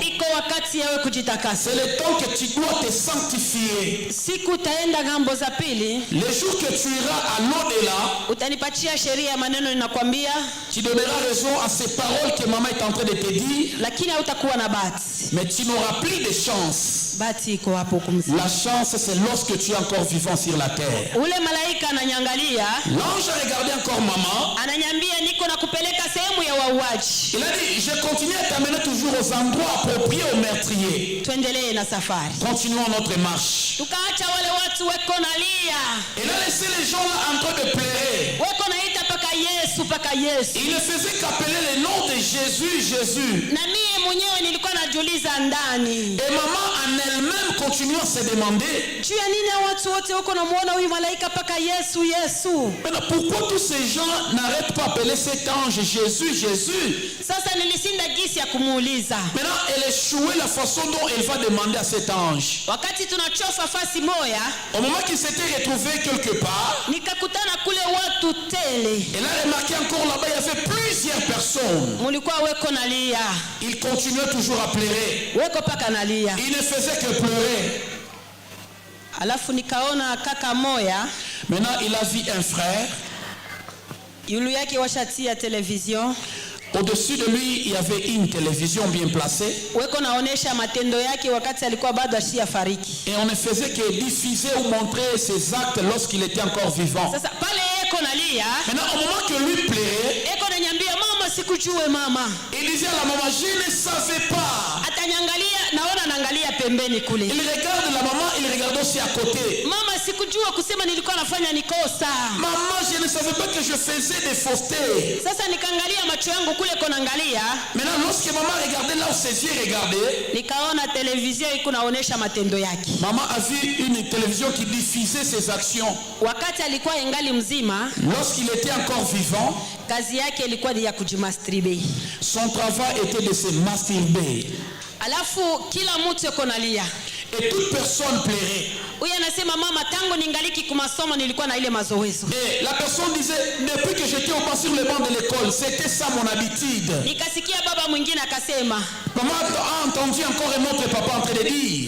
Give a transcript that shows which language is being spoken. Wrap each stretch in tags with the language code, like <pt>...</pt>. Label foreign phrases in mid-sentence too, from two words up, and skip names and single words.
<sw>Iko wakati ya wewe kujitakasa.</sw> <fr>C'est le temps que tu dois te sanctifier.</fr> <sw>Siku utaenda ngambo za pili.</sw> <fr>Le jour que tu iras à l'au-delà,</fr> <sw>utanipatia sheria maneno ninakwambia.</sw> <fr>Tu donneras raison à ces paroles que maman est en train de te dire.</fr> <sw>Lakini hautakuwa na bahati.</sw> <fr>Mais tu n'auras plus de chance.</fr> <sw>Bahati iko hapo kumzima.</sw> <fr>La chance, c'est lorsque tu es encore vivant sur la terre.</fr> <sw>Ule malaika ananyangalia.</sw> <fr>L'ange a regardé encore maman.</fr> <sw>Ananyambia niko na kupeleka sehemu ya wauaji.</sw> <fr>Il a dit, je continue à t'amener toujours aux endroits appropriés aux meurtriers.</fr> <sw>Tuendelee na safari.</sw> <fr>Continuons notre marche.</fr> <sw>Tukaacha wale watu weko nalia.</sw> <fr>Il a laissé les gens là en train de pleurer.</fr> <sw>Weko naita paka Yesu, paka Yesu.</sw> <fr>Il ne faisait qu'appeler le nom de Jésus, Jésus.</fr> <sw>Na mie mwenyewe nilikuwa najiuliza ndani.</sw> <fr>Et maman en elle-même continuait à se demander.</fr> <sw>Juu ya nini watu wote wako namuona huyu malaika paka Yesu, Yesu?</sw> <fr>Maintenant, pourquoi tous ces gens n'arrêtent pas d'appeler cet ange Jésus, Jésus?</fr> <sw>Sasa nilisinda gisi ya kumuuliza.</sw> <fr>Maintenant, elle échouait la façon dont elle va demander à cet ange.</fr> <sw>Wakati tunachofa fasi moya.</sw> <fr>Au moment qu'il s'était retrouvé quelque part.</fr> <sw>Nikakutana kule watu tele.</sw> <fr>Elle a remarqué encore là-bas, il y avait plusieurs personnes.</fr> <sw>Mulikuwa weko nalia.</sw> <fr>Il continuait toujours à pleurer.</fr> <sw>Weko paka nalia.</sw> <fr>Il ne faisait que pleurer.</fr> <sw>Alafu nikaona kaka moya.</sw> <fr>Maintenant, il a vu un frère.</fr> <sw>Yulu yake washatia television.</sw> <fr>Au-dessus de lui, il y avait une télévision bien placée.</fr> <sw>Weko naonesha matendo yake wakati alikuwa bado ashafariki.</sw> <fr>Et on ne faisait que diffuser ou montrer ses actes lorsqu'il était encore vivant.</fr> <sw>Sasa pale eko nalia.</sw> <fr>Maintenant, au moment que lui pleurait,</fr> <sw>eko nanyambia mama sikujue mama.</sw> <fr>Il disait à la maman, je ne savais pas.</fr> <sw>Atanyangalia, naona naangalia pembeni kule.</sw> <fr>Il regarde la maman, il regarde aussi à côté.</fr> <sw>Mama sikujua kusema nilikuwa nafanya nikosa.</sw> <fr>Maman, je ne savais pas que je faisais des faussetés.</fr> <sw>Sasa nikaangalia macho yangu kule konaangalia.</sw> <fr>Maintenant, lorsque maman regardait là où ses yeux regardaient,</fr> <sw>nikaona television iko naonesha matendo yake.</sw> <fr>Maman a vu une télévision qui diffusait ses actions.</fr> <sw>Wakati alikuwa ingali mzima,</sw> <fr>lorsqu'il était encore vivant,</fr> <sw>kazi yake ilikuwa ni ya kujimasturbe.</sw> <fr>Son travail était de se masturber.</fr> <sw>Alafu kila mtu yuko nalia.</sw> <fr>Et toute personne pleurait.</fr> <sw>Huyu anasema mama, tangu ningaliki kumasomo nilikuwa na ile mazoezo.</sw> <fr>Et la personne disait, depuis que j'étais au bas sur le banc de l'école, c'était ça mon habitude.</fr> <sw>Nikasikia baba mwingine akasema,</sw> <fr>Maman a entendu encore un autre papa en train de dire,</fr>